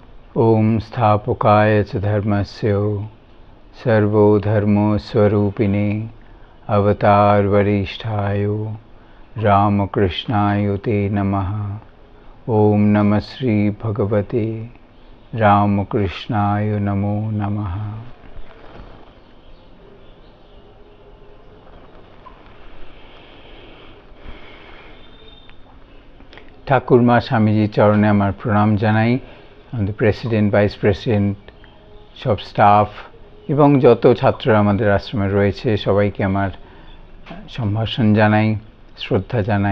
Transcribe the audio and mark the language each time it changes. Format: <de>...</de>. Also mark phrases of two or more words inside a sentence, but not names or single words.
<sa>ओम स्थापकाय च धर्मस्य सर्वो धर्मो स्वरूपिणे अवतार वरिष्ठाय रामकृष्णाय ते नमः। ओम नमः श्री भगवते रामकृष्णाय नमो नमः।</sa> <bn>ঠাকুরমা স্বামীজি চরণে আমার প্রণাম জানাই। আমাদের প্রেসিডেন্ট,</bn> <en>vice president,</en> <bn>সব স্টাফ এবং যত ছাত্ররা আমাদের আশ্রমে রয়েছে সবাইকে আমার সম্ভাষণ জানাই, শ্রদ্ধা জানাই।</bn>